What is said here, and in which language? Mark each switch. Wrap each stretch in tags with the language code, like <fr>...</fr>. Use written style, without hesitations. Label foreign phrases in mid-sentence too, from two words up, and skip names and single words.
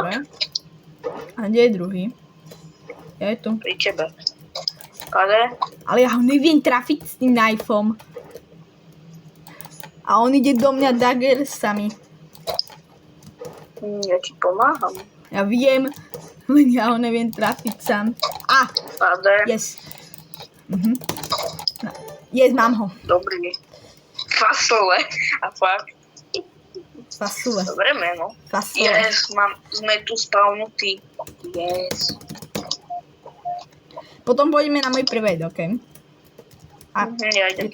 <sk>dobre. A kde je druhý? Ja je tu. Pri tebe. Pade? Ale ja ho neviem trafiť s tým knifom. A on ide do mňa daggersami. Ja ti pomáham. Ja viem, len ja ho neviem trafiť sám. Pade?</sk> <en>Yes. Yes,</en> <sk>mám ho. Dobrý. Fasole. A fakt. Fasule. Dobré meno. Fasole. Yes, sme tu spawnutí. Yes. Potom pôjdeme na môj private, okej? A Ja idem</sk>